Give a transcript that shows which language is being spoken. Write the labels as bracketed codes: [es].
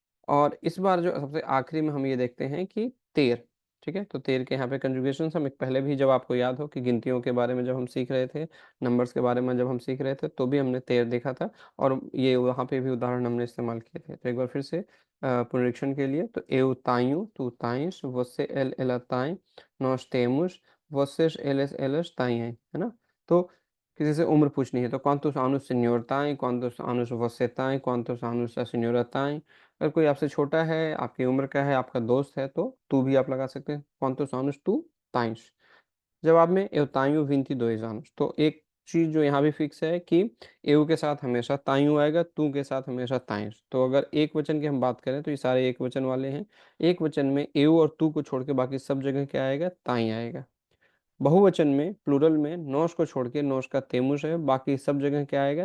[hi] और इस बार जो सबसे आखिरी में हम ये देखते हैं कि तेर, ठीक है? तो तेर के यहाँ पे कंजुगेशंस हम एक पहले भी जब आपको याद हो कि गिनतियों के बारे में जब हम सीख रहे थे, नंबर्स के बारे में जब हम सीख रहे थे, तो भी हमने तेर देखा था और ये वहाँ पे भी उदाहरण हमने इस्तेमाल किए थे। तो एक बार फिर से पुनरीक्षण के लिए तो [pt] eu tenho, tu tens, você, ele, ela tem, nós temos, vocês, eles, elas têm, है ना? [hi] तो किसी से उम्र पूछनी है तो [pt] quantos anos o senhor tem, quantos anos você tem, quantos anos a senhora tem। [hi] अगर कोई आपसे छोटा है, आपकी उम्र का है, आपका दोस्त है तो तू भी आप लगा सकते हैं, [pt] quantos anos tu tens। [hi] जवाब में [pt] eu tenho 22 anos। [hi] तो एक चीज़ जो यहाँ भी फिक्स है कि eu के साथ हमेशा tenho आएगा, तू के साथ हमेशा tens। तो अगर एक वचन की हम बात करें तो ये सारे एक वचन वाले हैं। एक वचन में eu और तू को छोड़ के बाकी सब जगह क्या आएगा? ताई आएगा। बहुवचन में प्लूरल में नोस को छोड़ के नोस का तेमुस है, बाकी सब जगह क्या आएगा?